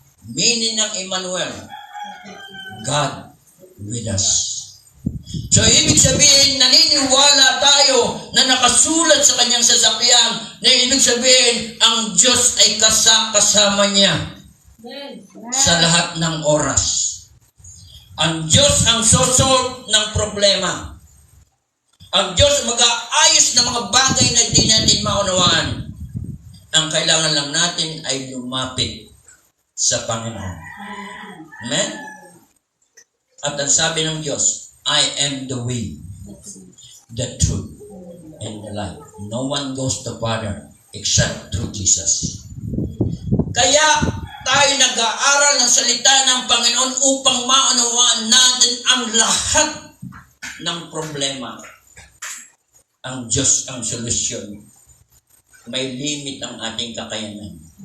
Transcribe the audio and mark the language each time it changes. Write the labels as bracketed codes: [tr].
[en] Meaning ng Emmanuel, God with us. [tl] So, ibig sabihin, naniniwala tayo na nakasulat sa kanyang sasakyan na ibig sabihin, ang Diyos ay kasama niya sa lahat ng oras. Ang Diyos ang sosolve ng problema. Ang Diyos mag-aayos ng mga bagay na di natin maunawaan. Ang kailangan lang natin ay lumapit sa Panginoon. Amen? At ang sabi ng Diyos, [en] I am the way, the truth, and the life. No one goes to the Father except through Jesus. [tl] Kaya tayo nag-aaral ng salita ng Panginoon upang maunawaan natin ang lahat ng problema. Ang Diyos ang solusyon. May limit ang ating kakayanan.